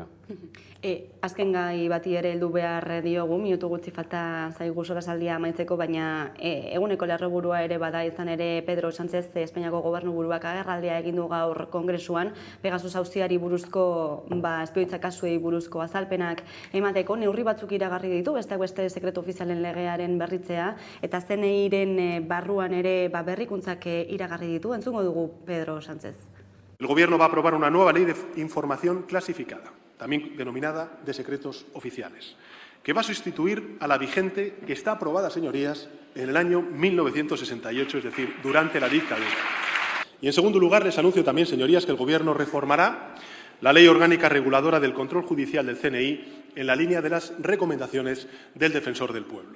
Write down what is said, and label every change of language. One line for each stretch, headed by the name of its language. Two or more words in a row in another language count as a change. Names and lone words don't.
Basque: Azken gai bati ere heldu behar diogu, minutu gutxi falta zaigu solasaldia amaitzeko, baina eguneko lerroburua ere bada izan ere Pedro Sánchez Espainiako gobernuburuak agerraldia egin du gaur Kongresuan, Pegasus auziari buruzko espioitza kasuei buruzko azalpenak emateko neurri batzuk iragarri ditu, besteak beste sekretu ofizialen legearen berritzea eta CNIren barruan ere berrikuntzak iragarri ditu. Entzungo dugu Pedro Sánchez.
Spanish: El Gobierno va a aprobar una nueva ley de información clasificada, también denominada de secretos oficiales, que va a sustituir a la vigente que está aprobada, señorías, en el año 1968, es decir, durante la dictadura. Y en segundo lugar, les anuncio también, señorías, que el Gobierno reformará la Ley Orgánica Reguladora del Control Judicial del CNI en la línea de las recomendaciones del Defensor del Pueblo.